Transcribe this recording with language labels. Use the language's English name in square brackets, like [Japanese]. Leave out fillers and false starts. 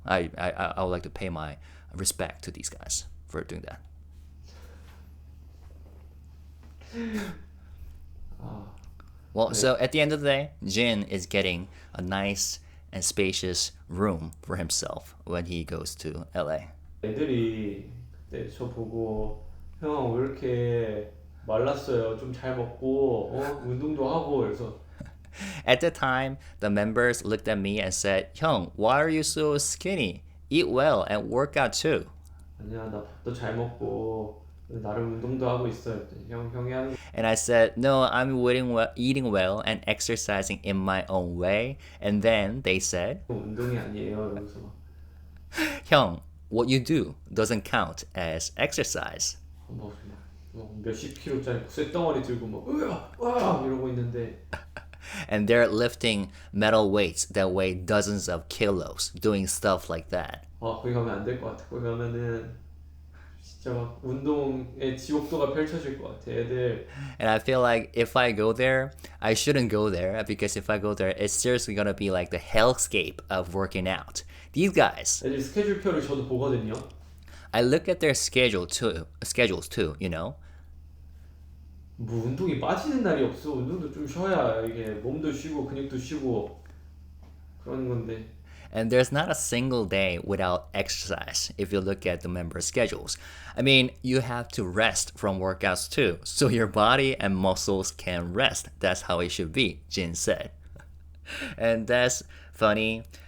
[English] I would like to pay my respect to these guys for doing that. Well, so at the end of the day, Jin is getting a nice and spacious room for himself when he goes to LA. [Korean] 애들이 네, 저 보고 형 왜 이렇게 말랐어요? 좀 잘 먹고 운동도 하고 그래서 [English] At the time, the members looked at me and said, "Hyung, why are you so skinny? Eat well and work out too." [Korean] 아니야 나 밥도 잘 먹고 나름 운동도 하고 있어요. 형이 하는 [English] And I said, "No, I'm eating well and exercising in my own way." And then they said, [Korean] 거 운동이 아니에요. 이러면서 막 [English] "Hyung, what you do doesn't count as exercise." [Korean] 몇십 킬로짜리 쇳덩어리 들고 막 으아 이러고 있는데 [English] And they're lifting metal weights that weigh dozens of kilos, doing stuff like that. [Korean] 거기 가면 안 될 것 같아. 거기 가면은 진짜 막 운동의 지옥도가 펼쳐질 것 같아. 애들 [English] And I feel like if I go there, I shouldn't go there because if I go there, it's seriously gonna be like the hellscape of working out. These guys, [Korean] 애들 스케줄표를 저도 보거든요. [English] I look at their schedules too, you know. [Korean] 뭐 운동이 빠지는 날이 없어. 운동도 좀 쉬어야 이게 몸도 쉬고 근육도 쉬고 그런 건데. [English] And there's not a single day without exercise if you look at the member schedules. I mean, you have to rest from workouts too, so your body and muscles can rest. That's how it should be, Jin said. And that's funny.